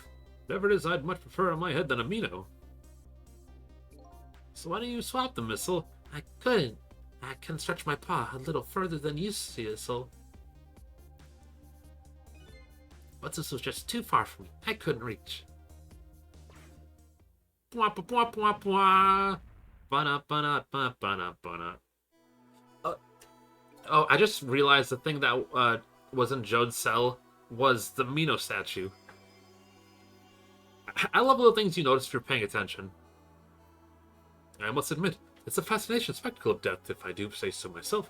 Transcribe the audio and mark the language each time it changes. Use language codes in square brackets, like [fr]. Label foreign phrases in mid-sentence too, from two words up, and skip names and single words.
[en] Whatever it is, I'd much prefer on my head than a Mino. So why don't you swap them, Missile? I couldn't. I can stretch my paw a little further than you, Missile. But this was just too far from me. I couldn't reach. Bwah, bwah, bwah, bwah, bwah. Ba-na, ba-na, ba-na, ba-na. Oh, I just realized the thing that was in Jode's cell was the Mino statue. I love little things you notice if you're paying attention. I must admit, it's a fascination spectacle of death, if I do say so myself.